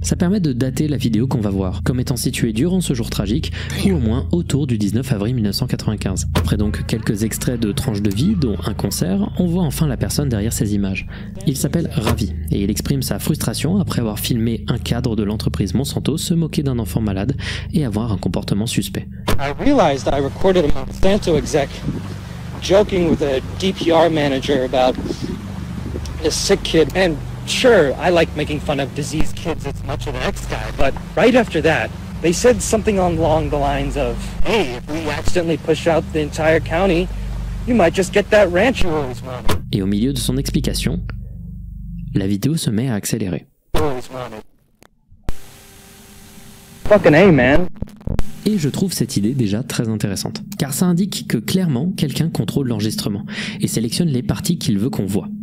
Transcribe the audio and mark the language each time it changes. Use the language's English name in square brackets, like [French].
[French] Ça permet de dater la vidéo qu'on va voir, comme étant située durant ce jour tragique, ou au moins autour du 19 avril 1995. Après donc quelques extraits de tranches de vie, dont un concert, on voit enfin la personne derrière ces images. Il s'appelle Ravi, et il exprime sa frustration après avoir filmé un cadre de l'entreprise Monsanto se moquer d'un enfant malade et avoir un comportement suspect. [English] I realized I recorded a Monsanto exec joking with a DPR manager about a sick kid. And sure, I like making fun of diseased kids as much as the next guy, but right after that, they said something along the lines of, hey, if we accidentally push out the entire county, you might just get that ranch you always wanted. [French] Et au milieu de son explication, la vidéo se met à accélérer. [English] Always wanted. Fucking A, man. [French] Et je trouve cette idée déjà très intéressante, car ça indique que clairement quelqu'un contrôle l'enregistrement et sélectionne les parties qu'il veut qu'on voit.